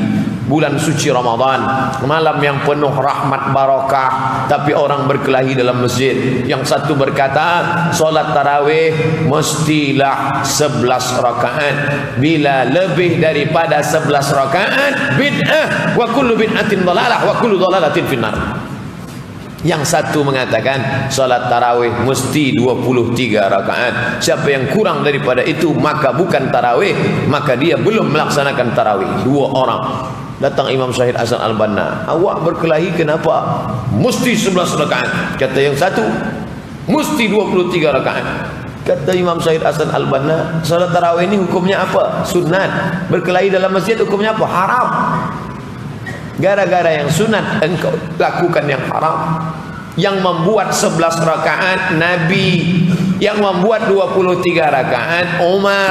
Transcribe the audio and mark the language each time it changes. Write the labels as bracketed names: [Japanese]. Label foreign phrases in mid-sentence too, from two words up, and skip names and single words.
[Malay] Bulan suci Ramadan, malam yang penuh rahmat barakah, tapi orang berkelahi dalam masjid. Yang satu berkata, solat tarawih mestilah 11 rakaat. Bila lebih daripada 11 rakaat, bid'ah, [Arabic] وكل بدعة ضلالة، وكل ضلالة في النار. [Malay] Yang satu mengatakan salat tarawih mesti 23 rakaat. Siapa yang kurang daripada itu maka bukan tarawih, maka dia belum melaksanakan tarawih. 2 orang. Datang Imam Syahid Hasan Al-Banna, awak berkelahi kenapa? Mesti 11 rakaat. Kata yang satu, mesti 23 rakaat. Kata Imam Syahid Hasan Al-Banna, salat tarawih ini hukumnya apa? Sunat. Berkelahi dalam masjid hukumnya apa? Haram. Gara-gara yang sunat engkau lakukan yang haram. Yang membuat 11 rakaat Nabi, yang membuat 23 rakaat Umar.